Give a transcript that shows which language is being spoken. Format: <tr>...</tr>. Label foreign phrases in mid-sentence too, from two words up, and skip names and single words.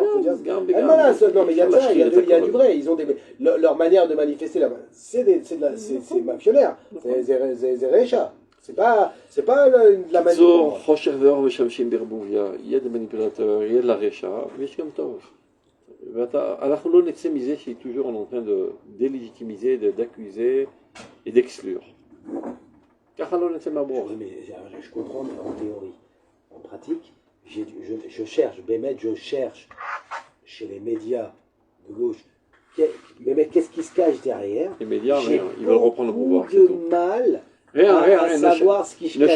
<fr>Non, mais il y a ça, il y a du vrai. Ils ont leur manière de manifester, c'est mafionnnaire. C'est récha. C'est pas la manipulation. Il y a des manipulateurs, il y a de la récha, mais c'est comme tov.</fr> <he>אנחנו לא נצא מזה שהיא</he> <fr>toujours en train de délégitimiser, d'accuser et d'exclure.</fr> <he>ככה לא נצא מהברוך.</he> <fr>Je comprends en théorie. En pratique, je cherche, Bémet, je cherche chez les médias de gauche, Bémet, qu'est-ce qui se cache derrière? Les médias, ils veulent reprendre le pouvoir. J'ai beaucoup de mal à savoir ce qui se cache derrière.</fr>